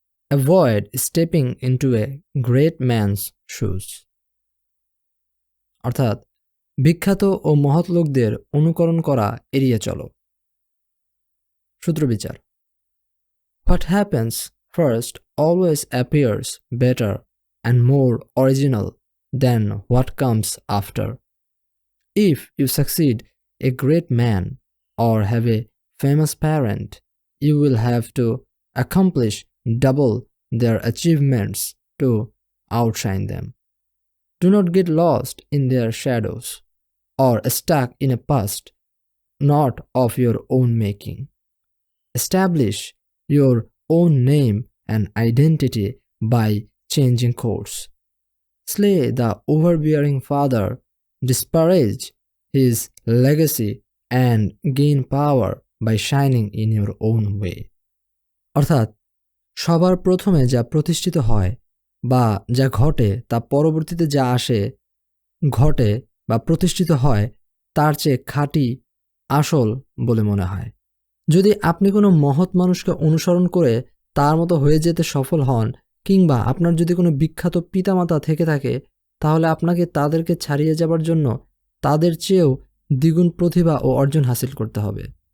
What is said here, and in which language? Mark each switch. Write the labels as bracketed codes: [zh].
[en] Avoid stepping into a great man's shoes. [bn] অর্থাৎ বিখ্যাত ও মহৎ লোকদের অনুকরণ করা এড়িয়ে চলো। সূত্র বিচার। [en] What happens first always appears better and more original than what comes after. If you succeed a great man or have a famous parent, you will have to accomplish double their achievements to outshine them. Do not get lost in their shadows or stuck in a past not of your own making. Establish your own name and identity by changing course. Slay the overbearing father, disparage his legacy, and gain power by shining in your own way. [bn] অর্থাৎ সবার প্রথমে যা প্রতিষ্ঠিত হয় বা যা ঘটে তা পরবর্তীতে যা আসে ঘটে বা প্রতিষ্ঠিত হয় তার চেয়ে খাঁটি আসল বলে মনে হয়। যদি আপনি কোনো মহৎ মানুষকে অনুসরণ করে তার মতো হয়ে যেতে সফল হন, কিংবা আপনার যদি কোনো বিখ্যাত পিতামাতা থেকে থাকে, তাহলে আপনাকে তাদেরকে ছাড়িয়ে যাবার জন্য তাদের চেয়েও দ্বিগুণ প্রতিভা ও অর্জন হাসিল করতে হবে।